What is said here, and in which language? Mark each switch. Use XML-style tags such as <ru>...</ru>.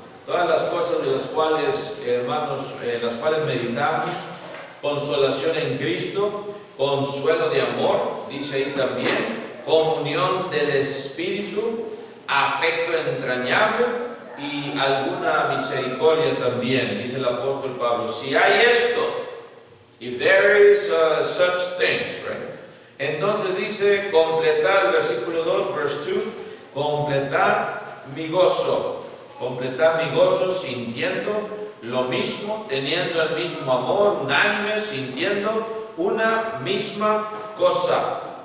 <es>Todas las cosas de las cuales, hermanos, las cuales meditamos: consolación en Cristo, consuelo de amor, dice ahí también, comunión del Espíritu, afecto entrañable y alguna misericordia también, dice el apóstol Pablo. Si hay esto,</es> <en>if there is such things, right?</en> <es>Entonces dice, completar, el versículo 2, verse 2, completar mi gozo sintiendo lo mismo, teniendo el mismo amor, unánime, sintiendo una misma cosa.</es>